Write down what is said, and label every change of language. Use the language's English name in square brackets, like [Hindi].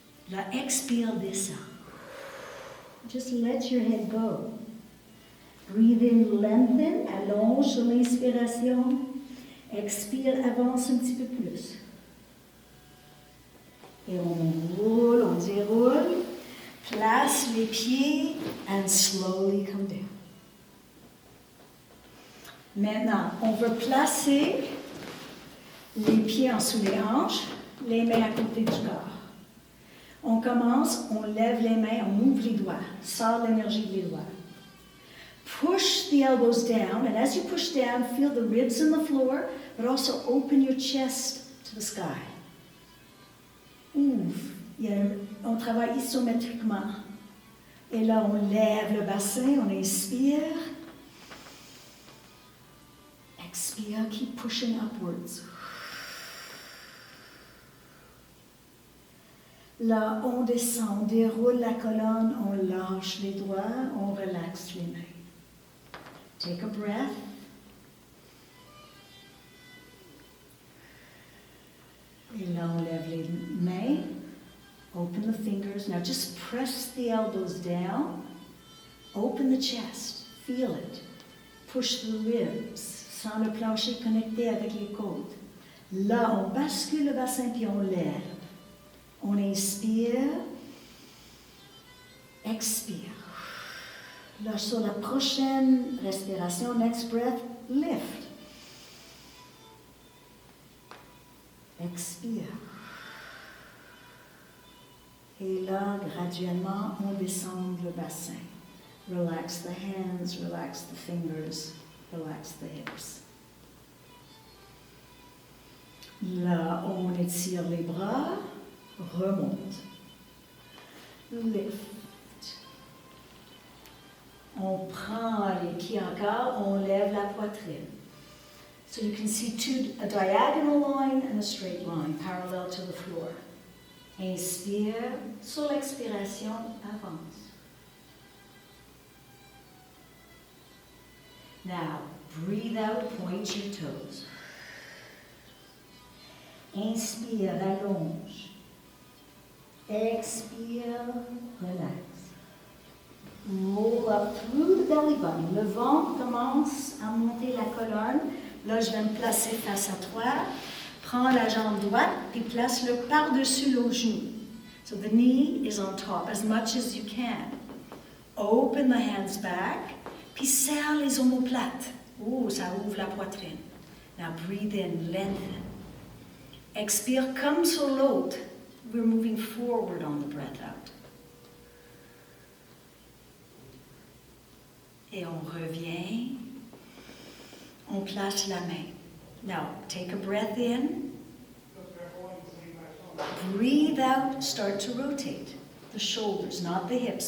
[French] La expire descend. [English] Just let your head go. Breathe in, lengthen, [French] allonge sur l'inspiration. Expire, avance un petit peu plus. Et on roule, on déroule. Place les pieds [English] and slowly come down. [French] Maintenant, on veut placer les pieds en dessous les hanches, les mains à côté du corps. On commence, on lève les mains, on ouvre les doigts, sort l'énergie des doigts. [English] Push the elbows down, and as you push down, feel the ribs in the floor, but also open your chest to the sky. [French] Ouvre. On travaille isométriquement. Et là, on lève le bassin, on inspire. Expire, [English] keep pushing upwards. [French] Là, on descend, on déroule la colonne, on lâche les doigts, on relaxe les mains. [English] Take a breath. [French] Et là, on lève les mains. [English] Open the fingers. Now just press the elbows down. Open the chest. Feel it. Push the ribs. [French] Sens le plancher connecté avec les côtes. Là, on bascule le bassin puis on lève. On inspire. Expire. Là, sur la prochaine respiration, [English] next breath, lift. [French] Expire. Et là, graduellement, on descend le bassin. [English] Relax the hands, relax the fingers, relax the hips. [French] Là, on étire les bras, remonte. [English] Lift. [French] On prend les pieds encore, on lève la poitrine. [English] So you can see a diagonal line and a straight line, parallel to the floor. [French] Inspire, sur l'expiration, avance. [English] Now, breathe out, point your toes. [French] Inspire, allonge. Expire, relax. [English] Roll up through the belly button. [French] Le ventre commence à monter la colonne. Là, je vais me placer face à toi. Prends la jambe droite et place-le par-dessus le genou. [English] So the knee is on top as much as you can. Open the hands back, [French] puis serre les omoplates. Oh, ça ouvre la poitrine. [English] Now breathe in, lengthen. [French] Expire comme sur l'autre. [English] We're moving forward on the breath out. [French] Et on revient. On place la main. [English] Now, take a breath in. Breathe out, start to rotate. The shoulders, not the hips.